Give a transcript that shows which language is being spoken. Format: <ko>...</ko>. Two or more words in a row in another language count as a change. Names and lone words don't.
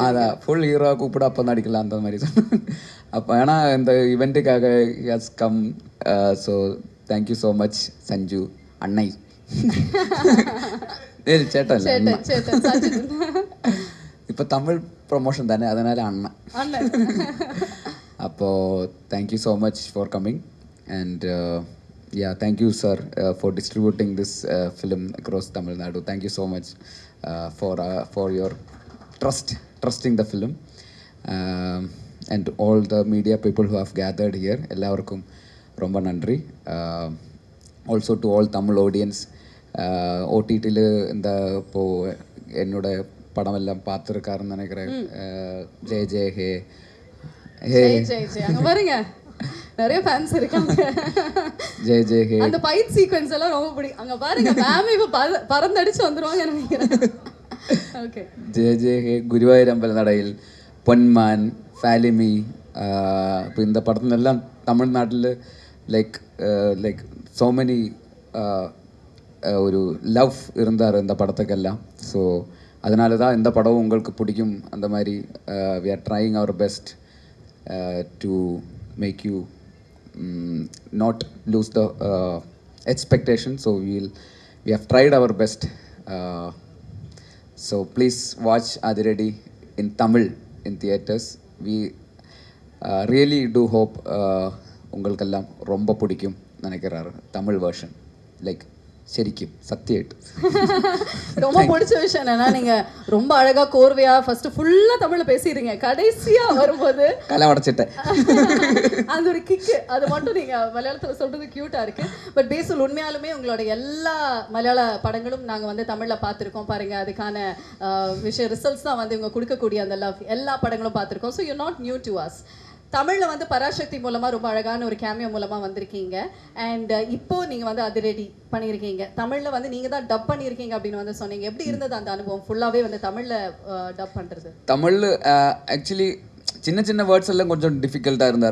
<ta>அதான் ஃபுல் ஹீரோவா கூப்பிட அப்போ நடிக்கலாம் அந்த மாதிரி சொன்னாங்க. அப்போ ஏன்னா இந்த இவெண்ட்டுக்காக</ta> <en>has come. So thank you so much சஞ்சு அன்னை.</en> <ta>சேட்டன் இப்போ தமிழ் ப்ரொமோஷன் தானே, அதனால அண்ணன்.</ta> <en>அப்போது thank you so much for coming and yeah, thank you sir for distributing this film across Tamil Nadu. Thank you so much for your trusting the film, and all the media people who have gathered here.</en> <ta>எல்லாருக்கும் ரொம்ப நன்றி.</ta> <en>Also to all Tamil audience,</en> <ta>OTTல இந்த இப்போது என்னோட படம் எல்லாம் பார்த்துருக்காருன்னு நினைக்கிறேன். ஜெய் ஜெய் ஹே ஹே அங்கே பாருங்க நிறைய ஃபேன்ஸ் இருக்காங்க. ஜெய் ஜெய் ஹே அந்த ஃபைட் சீக்வென்ஸ் எல்லாம் ரொம்ப பிடிக்கும். அங்கே பாருங்க மேம் இப்போ பறந்தடிச்சு வந்துருவாங்க நினைக்கிறேன். ஓகே ஜெய் ஜெய் ஹே, ഗുരുവായൂരമ്പല നടയിൽ, പൊന്മാൻ, ഫാലിമി. இப்போ இந்த படத்துலெல்லாம் தமிழ்நாட்டில்</ta> <en>like so many</en> <ta>ஒரு லவ் இருந்தார் இந்த படத்துக்கெல்லாம். ஸோ அதனால தான் இந்த படம் உங்களுக்கு பிடிக்கும். அந்த மாதிரி</ta> <en>we are trying our best to make you not lose the expectation. So we have tried our best. So please watch Adiradi in Tamil in theaters. We really do hope</en> <ta>உங்களுக்கெல்லாம் ரொம்ப பிடிக்கும் நினைக்கிறாரு தமிழ் வேர்ஷன்.</ta> <ml>லைக் ശരിക്കും സത്യമായിട്ട്</ml> <ta>ரொம்ப பிடிச்ச விஷயம் என்னன்னா, நீங்க ரொம்ப அழகா கோர்வையா ஃபர்ஸ்ட் ஃபுல்லா தமிழ்ல பேசிடுறீங்க, கடைசியா வரும்போது கலை உடைச்சிட்டேன். அந்த ஒரு கிக்கு அது மட்டும் நீங்க மலையாளத்துல சொல்றது கியூட்டா இருக்கு. பட் பேசல் உண்மையாலுமே உங்களோட எல்லா மலையாள படங்களும் நாங்க வந்து தமிழ்ல பார்த்துருக்கோம். பாருங்க அதுக்கான விஷயம் ரிசல்ட்ஸ் தான் வந்து இவங்க கொடுக்கக்கூடிய அந்த லவ் எல்லா படங்களும் பார்த்துருக்கோம்.</ta> <en>So you not new to us.</en> <ta>தமிழ்ல வந்து பராசக்தி மூலமா ரொம்ப அழகான ஒரு கேமியோ மூலமா வந்திருக்கீங்க. அண்ட் இப்போ நீங்க வந்து அதிரடி பண்ணியிருக்கீங்க. தமிழ்ல வந்து நீங்க தான் டப் பண்ணியிருக்கீங்க அப்படின்னு வந்து சொன்னீங்க. எப்படி இருந்தது அந்த அனுபவம் ஃபுல்லாவே வந்து தமிழ்ல டப் பண்றது? தமிழ் ஆக்சுவலி சின்ன சின்ன வேர்ட்ஸ் எல்லாம் கொஞ்சம் டிஃபிகல்ட்டாக இருந்தார்.</ta>